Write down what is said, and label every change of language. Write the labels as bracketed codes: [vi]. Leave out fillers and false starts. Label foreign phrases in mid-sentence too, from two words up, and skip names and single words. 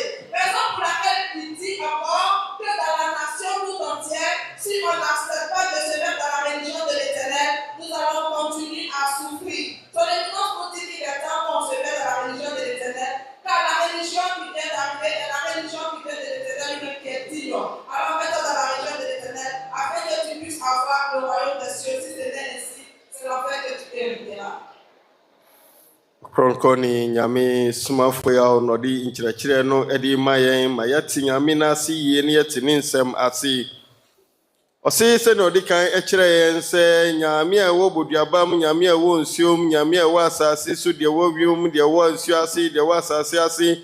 [fr] Raison pour laquelle il dit encore que dans la nation tout entière, si on n'accepte pas de se mettre dans la religion de l'Éternel, nous allons continuer à souffrir. Sur l'éminence nous dit qu'il est temps qu'on se mette dans la religion de l'Éternel, car la religion qui vient d'arriver est la religion qui vient de l'Éternel lui-même qui est digne. Alors mets-toi dans la religion de l'Éternel afin que tu puisses avoir le royaume des cieux. Si ce n'est ainsi, c'est l'enfer que tu hériteras. [ak] Ɔkrɔnkrɔnyi Nyame Somafo yawo nɔdi nkyerɛkyerɛ no ɛde ma yɛn ma yɛte Nyame n'ase yie ne yɛte ne nsɛm ase. Ɔse sɛ na ɔde kan ɛkyerɛ yɛn sɛ Nyame a ɛwɔ boduabam, Nyame a ɛwɔ nsuom, Nyame a ɛwɔ asase so, deɛ ɛwɔ wiem, deɛ ɛwɔ nsuo ase, deɛ ɛwɔ asase ase.